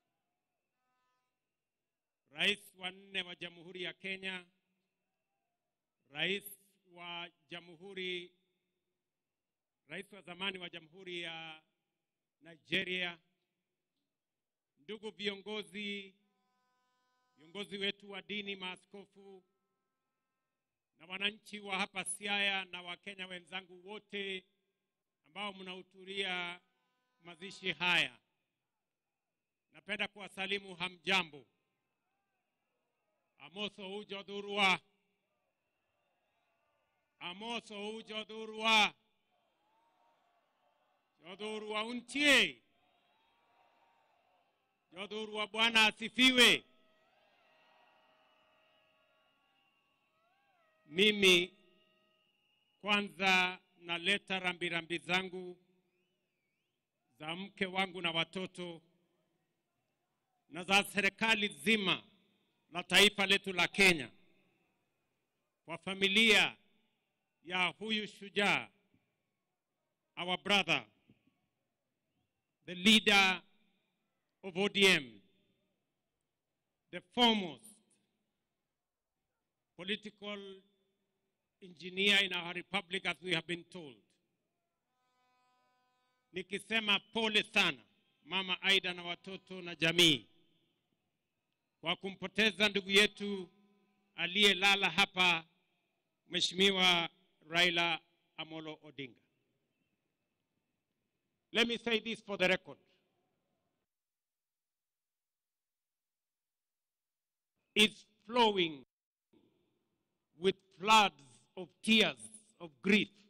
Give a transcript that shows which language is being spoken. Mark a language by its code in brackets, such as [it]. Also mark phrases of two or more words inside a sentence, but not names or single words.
[sw] Rais wa 4 wa Jamhuri ya Kenya, Rais wa zamani wa Jamhuri ya Nigeria, ndugu viongozi wetu wa dini, maaskofu na wananchi wa hapa Siaya na Wakenya wenzangu wote ambao mnahudhuria mazishi haya. Napenda kuwasalimu hamjambo. [luo] Amoso ujodhurwa. Amoso ujodhurwa. Jodhurwa untie. [sw] Jodhurwa Bwana asifiwe. Mimi kwanza naleta rambirambi zangu za mke wangu na watoto na za serikali zima la taifa letu la Kenya kwa familia ya huyu shujaa, [en] our brother, the leader of ODM, the foremost political engineer in our republic, as we have been told. [sw] Nikisema pole sana Mama Aida na watoto na jamii kwa kumpoteza ndugu yetu aliyelala hapa, Mheshimiwa Raila Amolo Odinga. [en] Let me say this for the record. It's flowing with floods of tears, of grief.